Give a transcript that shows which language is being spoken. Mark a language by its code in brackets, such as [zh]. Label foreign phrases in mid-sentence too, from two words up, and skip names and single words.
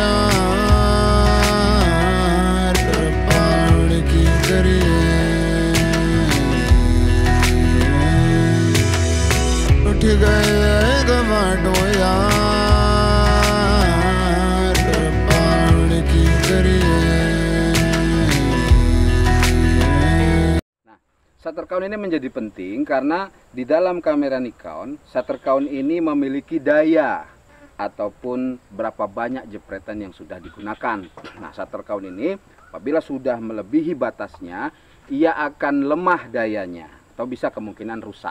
[en] यार पहाड़ की दरिया, उठ गए गवाटो यार पाल की करिए. Shutter count [id] ini menjadi penting karena di dalam kamera Nikon, [en] shutter count [id] ini memiliki daya ataupun berapa banyak jepretan yang sudah digunakan. Nah, [en] shutter count [id] ini apabila sudah melebihi batasnya, ia akan lemah dayanya atau bisa kemungkinan rusak.